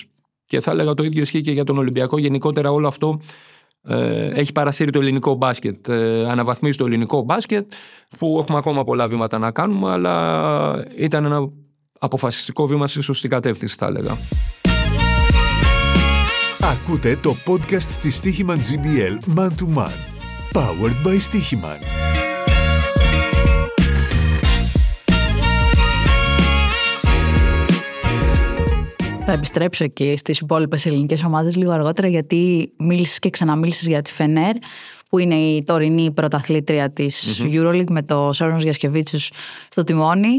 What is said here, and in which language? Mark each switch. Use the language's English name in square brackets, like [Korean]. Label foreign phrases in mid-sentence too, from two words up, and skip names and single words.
[Greek] Και θα έλεγα το ίδιο ισχύει και για τον Ολυμπιακό. Γενικότερα όλο αυτό έχει παρασύρει το ελληνικό μπάσκετ, αναβαθμίσει το ελληνικό μπάσκετ, που έχουμε ακόμα πολλά βήματα να κάνουμε, αλλά ήταν ένα αποφασιστικό βήμα στη σωστή κατεύθυνση, θα έλεγα. Ακούτε το podcast της Stoiximan GBL Man to Man. [English] Powered by Stoiximan. [Greek] Θα επιστρέψω εκεί στις υπόλοιπες ελληνικές ομάδες λίγο αργότερα, γιατί μίλησες και ξαναμίλησες για τη Φενέρ, που είναι η τωρινή πρωταθλήτρια της EuroLeague με το Σόρονος Γιασκεβίτσιους στο τιμόνι.